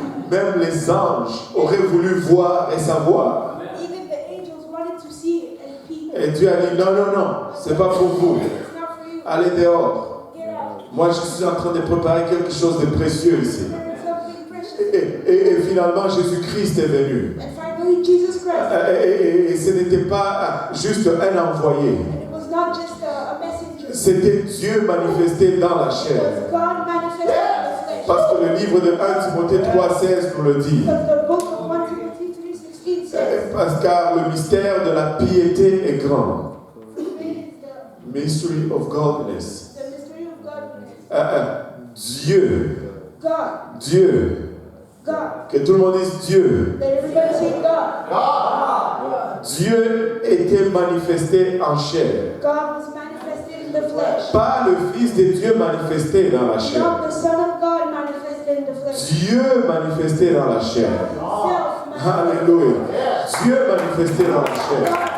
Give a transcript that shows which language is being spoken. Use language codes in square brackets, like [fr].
[fr] Même les anges auraient voulu voir et savoir. [en] Even the angels wanted to see it and peep. [fr] Et Dieu a dit non, non, non, c'est pas pour vous. [en] It's not for you. [fr] Allez dehors. [en] Get out. [fr] Moi, je suis en train de préparer quelque chose de précieux ici. [en] There is something precious. [fr] Et finalement, Jésus-Christ est venu. [en] And finally, Jesus Christ. [fr] Et ce n'était pas juste un envoyé. [en] And it was not just a messenger. [fr] C'était Dieu manifesté dans la [en] It [fr] chair. [en] was God manifested in the flesh. [fr] Parce que le livre de 1 Timothée 3,16 nous le dit. [en] Because the book of 1 Timothy 3:16 says, [fr] Parce que le mystère de la piété est grand. [en] it is Mystery of godliness. the mystery of godliness. [fr] Dieu. [en] God. [fr] Dieu. [en] God. [fr] Que tout le monde dise Dieu. [en] Let everybody say God. [fr] Dieu était manifesté en chair. [en] God was manifested in the flesh. [fr] Pas le Fils de Dieu manifesté dans la chair. [en] Not the Son of God manifested in the flesh. [fr] Dieu manifesté dans la chair. [en] Himself manifested. [fr] Alléluia. Dieu manifesté dans la chair.